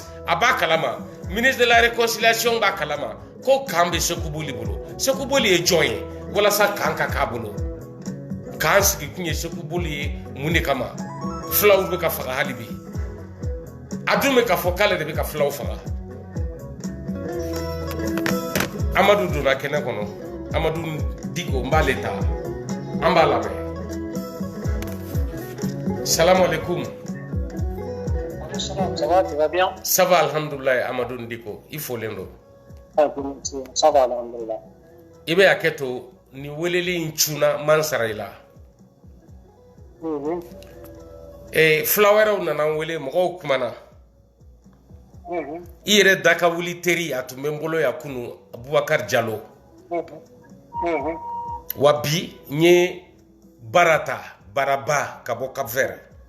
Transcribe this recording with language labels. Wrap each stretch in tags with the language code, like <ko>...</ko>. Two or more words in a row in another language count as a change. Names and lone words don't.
<bm>a b'a kalama</bm> <fr>ministre de la réconciliation</fr> <bm>b'a kalama ko kan bɛ Sékou Boli bolo Sékou Boli ye jɔn ye walasa kan ka k'a bolo kan sigi kun ye Sékou Boli ye mun de kama filaw bɛ ka faga hali bi a dun bɛ ka fɔ k'ale de bɛ ka filaw faga Amadu donna kɛnɛ kɔnɔ Amadu Diko n b'ale ta an b'a lamɛn</bm> <ar>salamu alaikum</ar> <fr>Ça va, tu vas bien? Ça va</fr> <bm>alhamdoulilah Amadou Diko i folen do</bm> <fr>Ça va alhamdoulilah i bɛ hakɛ to ni weleli in cunna man sara i la fila wɛrɛw nana n wele mɔgɔw kumana i yɛrɛ da ka wuli teri a tun bɛ n bolo yan kunu Abubakar Jalo wa bi n ye baraba ka bɔ Cap Vert</fr>